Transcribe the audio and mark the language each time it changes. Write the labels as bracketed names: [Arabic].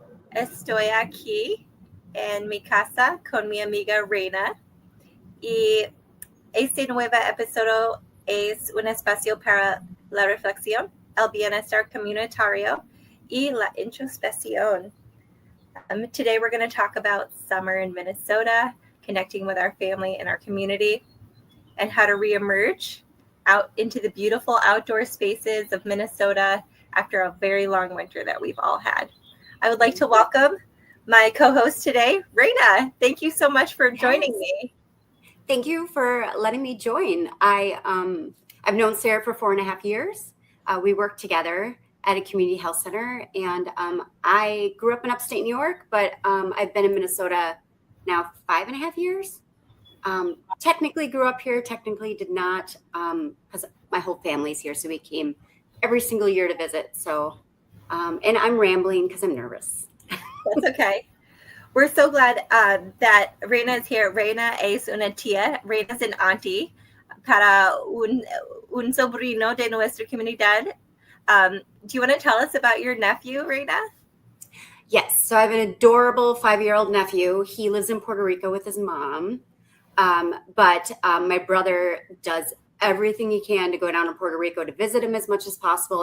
[Spanish] Estoy aquí en mi casa con mi amiga Reina y este nuevo episodio es un espacio para la reflexión, el bienestar comunitario y la introspección. [English] Today we're going to talk about summer in Minnesota, connecting with our family and our community, and how to reemerge out into the beautiful outdoor spaces of Minnesota after a very long winter that we've all had. I would like to welcome my co-host today, Reina. Thank you so much for joining me. Thank you for letting me join. I've known Sarah for 4.5 years. We worked together at a community health center, and I grew up in upstate New York, but I've been in Minnesota now 5.5 years. Technically grew up here, technically did not, because my whole family's here, so we came every single year to visit. So, and I'm rambling because I'm nervous. That's okay. We're so glad that Reina is here. [Spanish] Reina es una tía. Reina es [English] an auntie [Spanish] para un sobrino de nuestra comunidad. [English] Do you want to tell us about your nephew, Reina? Yes. So I have an adorable 5-year-old nephew. He lives in Puerto Rico with his mom. But my brother does everything he can to go down to Puerto Rico to visit him as much as possible.